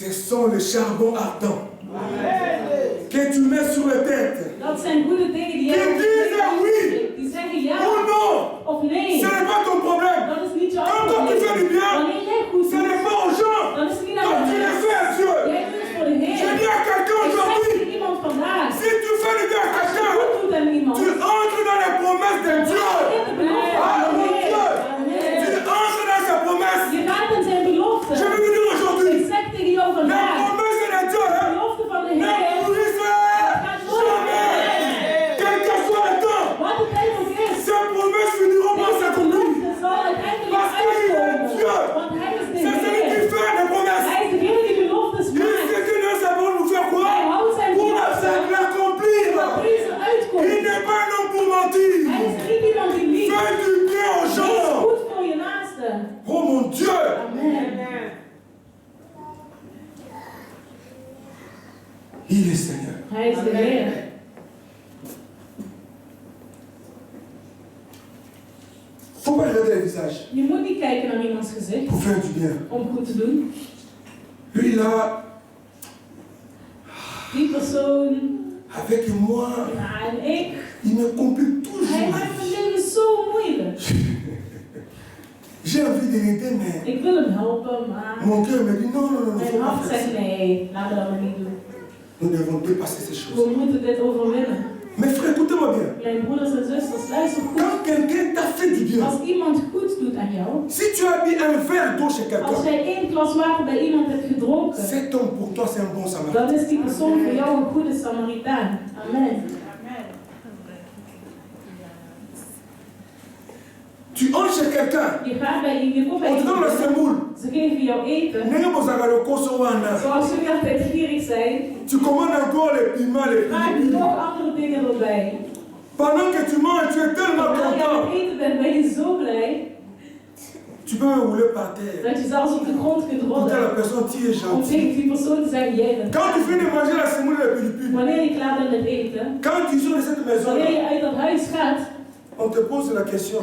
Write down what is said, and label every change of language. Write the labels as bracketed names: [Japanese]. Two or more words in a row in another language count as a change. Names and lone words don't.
[French] sont les charbons ardents que tu mets sur la tête. [Dutch] Dat zijn goede dingen die [French] Qui disent oui [Dutch] die zeggen ja [French] ou non. [Dutch] of nee. [French] Ce n'est pas ton problème. [Dutch] Dat is niet jouw [French] Quand toi tu fais du bien, [Dutch] Wanneer jij goed [French] ce [Dutch] doet, [French] n'est pas aux gens. [Dutch] dan is het niet [French] Quand [Dutch] aan [French] tu [Dutch] de [French] le fais à Dieu. [Dutch] Jij doet het voor de Heer. [French] Je dis à quelqu'un [Dutch] Ik zeg [French] aujourd'hui, [Dutch] tegen iemand vandaag. [French] si tu fais du bien à [Dutch] Als je [French] quelqu'un, [Dutch] goed doet aan iemand. [French] tu entres dans les promesses de Dieu. [Dutch] in de belofte [French] Ah, [Dutch] van de [French] mon [Dutch] Heer. [French] Dieu. [Dutch] Amen. [French] Tu entres dans ses promesses. [Dutch] Je gaat in zijn belofte. [French] Je vais vous dire [Dutch] Ik [French] aujourd'hui, [Dutch] zeg tegen jou [French] les [Dutch] vandaag. [French] promesses de Dieu [Dutch] De [French] hein, [Dutch] belofte van de [French] ne [Dutch] Heer. [French] pourrissent jamais. Quel que soit le temps, [Dutch] Wat de tijd ook is. [French] ces promesses finiront par s'accomplir. [Dutch] Het zal uiteindelijk [French] Parce qu'il est [Dutch] uitkomen. [French] Dieu. [Dutch] Want hij is de [French] C'est celui qui [Dutch] Heer. [French] fait les promesses. [Dutch] Hij is degene die beloftes [French] Il [Dutch] maakt. [French] sait que nous savons nous faire quoi [Dutch] Hij houdt zijn [French] pour [Dutch] belofte. [French] l'accomplir. [Dutch] Dat deze uitkomt. [French] Il n'est pas un homme pour mentir. [Dutch] Hij is niet iemand die liegt. [French] Fais du bien aux [Dutch] Wees [French] gens. [Dutch] goed voor je naaste. [French] Oh mon Dieu. [Dutch] Amen. [French] Il est Seigneur. [Dutch] Hij is de Heer. [French] Faut pas regarder le visage [Dutch] Je moet niet kijken naar iemands gezicht [French] pour faire du bien. [Dutch] om goed te doen. [French] Lui là, [Dutch] Die persoon, [French] avec moi, [Dutch] en ik, [French] il me complique toujours. [Dutch] hij [French] la [Dutch] maakt mijn [French] vie. [Dutch] leven zo moeilijk. [French] J'ai envie de l'aider, mais [Dutch] Ik wil hem helpen, maar [French] mon cœur me dit non, non, non, [Dutch] mijn [French] faut pas [Dutch] hart [French] faire [Dutch] zegt [French] ça. [Dutch] nee, laten we dat maar niet doen. [French] Nous devons dépasser ces choses. [Dutch] We moeten dit overwinnen. [French] Mais frère, écoutez-moi bien. [Dutch] Mijn broeders en zusters, luister goed. [French] Quand quelqu'un t'a fait du bien, [Dutch] Als iemand goed doet aan jou, [French] si tu as mis un verre d'eau chez [Dutch] als [French] quelqu'un, [Dutch] jij 1 glas water bij iemand hebt gedronken, [French] cet homme pour toi c'est un bon samaritain. [Dutch] dan is die persoon voor jou een goede Samaritaan. Amen. [French] Tu entres chez quelqu'un, [Dutch] Je gaat bij je komt bij [French] on te donne le [Dutch] iemand, [French] semoule. [Dutch] ze geven jou eten. Zoals Zoals jullie altijd gierig zijn, [French] tu commandes encore les piments, les [Dutch] maak je [French] piments. [Dutch] nog andere dingen erbij. [French] Pendant que tu manges, tu es tellement [Dutch] Terwijl je aan [French] content. [Dutch] het eten bent, ben je zo blij [French] Tu peux me rouler par terre. [Dutch] dat je zelfs op de grond kunt [French] Pour dire à la [Dutch] rollen. [French] personne, tu es [Dutch] Om [French] gentil. [Dutch] tegen die persoon te zeggen, jij bent. [French] Quand tu finis de manger la semoule des Philippines, [Dutch] Wanneer je klaar bent met eten, [French] quand tu sors de cette [Dutch] wanneer [French] maison, [Dutch] je uit dat huis gaat, [French] on te pose la question.